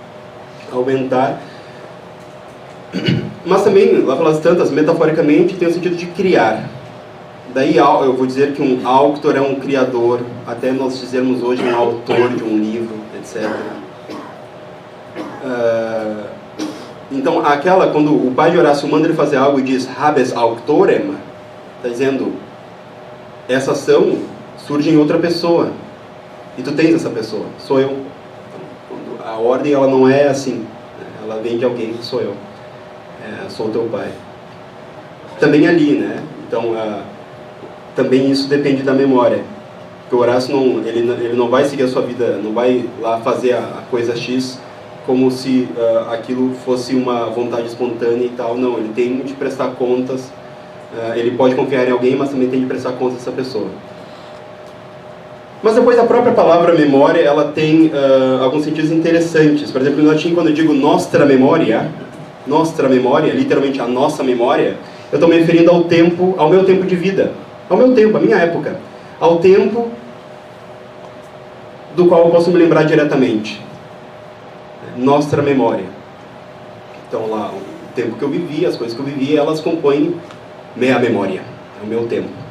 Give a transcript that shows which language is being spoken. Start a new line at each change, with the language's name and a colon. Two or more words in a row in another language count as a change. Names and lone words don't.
Portuguese: Mas também, lá pelas tantas, metaforicamente, tem o sentido de criar. Daí eu vou dizer que um auctor é um criador, até nós dizermos hoje um autor de um livro, etc. Então, quando o pai de Horácio manda ele fazer algo e diz
Latin: habes auctorem,
Portuguese: está dizendo: essa ação surge em outra pessoa e tu tens essa pessoa, sou eu. A ordem ela não é assim, ela vem de alguém, sou eu, sou teu pai. Também ali, né? Então também isso depende da memória, porque o Horácio ele não vai seguir a sua vida, não vai lá fazer a coisa X como se aquilo fosse uma vontade espontânea e tal. Não, ele tem de prestar contas. Ele pode confiar em alguém, mas também tem de prestar conta dessa pessoa. Mas depois a própria palavra memória, ela tem alguns sentidos interessantes. Por exemplo, no latim, quando eu digo
Latin: nostra memoria,
Portuguese: literalmente a nossa memória, eu estou me referindo ao meu tempo de vida, ao meu tempo, à minha época, ao tempo do qual eu posso me lembrar diretamente.
Latin: Nostra memória.
Portuguese: Então lá, o tempo que eu vivi, as coisas que eu vivi, elas compõem minha memória, é o meu tempo.